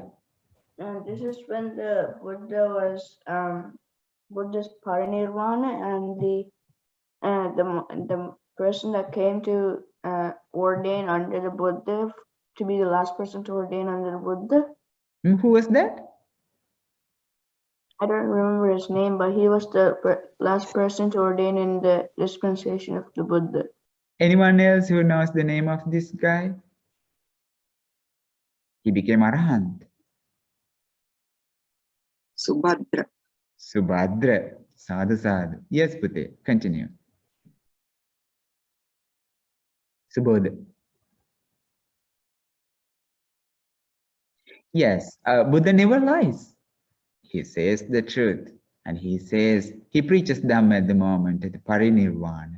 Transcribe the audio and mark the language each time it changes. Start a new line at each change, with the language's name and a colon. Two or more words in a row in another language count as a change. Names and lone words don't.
English: This is when the Buddha was Buddha's parinirvana, and the person that came to ordain under the Buddha, to be the last person to ordain under the Buddha. Who was that? I don't remember his name, but he was the last person to ordain in the dispensation of the Buddha. Anyone else who knows the name of this guy? He became Arahant. Subhadra.
Pali: Subhadra. Sadhu, sadhu.
English: Yes, Pute, continue. Subodha. Yes, Buddha never lies. He says the truth, and he preaches Dhamma at the moment, at the parinirvana.